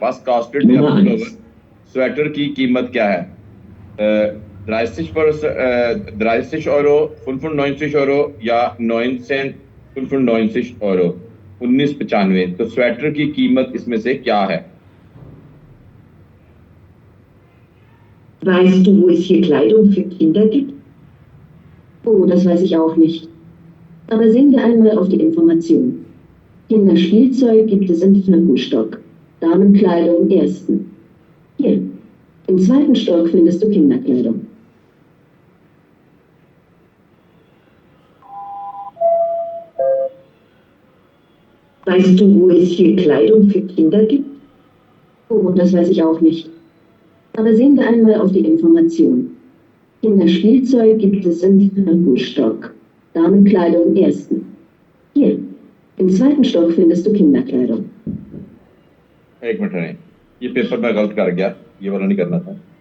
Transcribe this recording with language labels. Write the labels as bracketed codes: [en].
[de] वास कॉस्टेड डे पुलोवर [hi] sweater की कीमत क्या है। 30 Euro 95 Euro या 1995 Euro 1995 तो स्वेटर की कीमत इसमें से क्या है। [de] Weißt du, wo es hier Kleidung für Kinder gibt? Oh, das weiß ich auch nicht. Aber sehen wir einmal auf die Information. Kinderspielzeug gibt es im 4. Stock. Damenkleidung im 1. Hier. Im 2. Stock findest du Kinderkleidung. Weißt du, wo es hier Kleidung für Kinder gibt? Oh, das weiß ich auch nicht. Aber sehen wir einmal auf die Information. Kinderspielzeug gibt es im 4. Stock. Damenkleidung im 1. Hier. Im 2. Stock findest du Kinderkleidung. [hi] एक minute नहीं, ये paper मैं गलत कर गया, ये वाला नहीं करना था।